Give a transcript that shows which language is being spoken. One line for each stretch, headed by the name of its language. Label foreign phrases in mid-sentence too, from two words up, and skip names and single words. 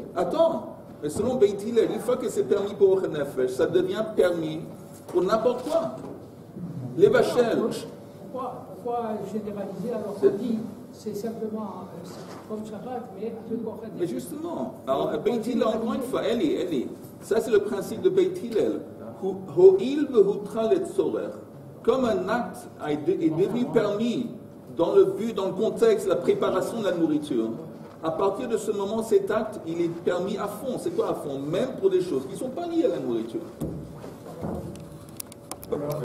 French: Attends, mais selon Beit Hillel, une fois que c'est permis pour
Hebrew: אוכל נפש,
French: ça devient permis pour n'importe quoi. Les vachels. Pourquoi généraliser alors qu'on dit c'est simplement comme Shabbat, mais avec Ochel Mais justement, alors Beit Hillel, encore une fois, Eli, ça c'est le principe de Beit Hillel.
Hebrew: הואיל והותרה לצורך.
French: Comme un acte est devenu permis dans le but, dans le contexte, la préparation de la nourriture. À partir de ce moment, cet acte, il est permis à fond. C'est quoi à fond? Même pour des choses qui ne sont pas liées à la nourriture.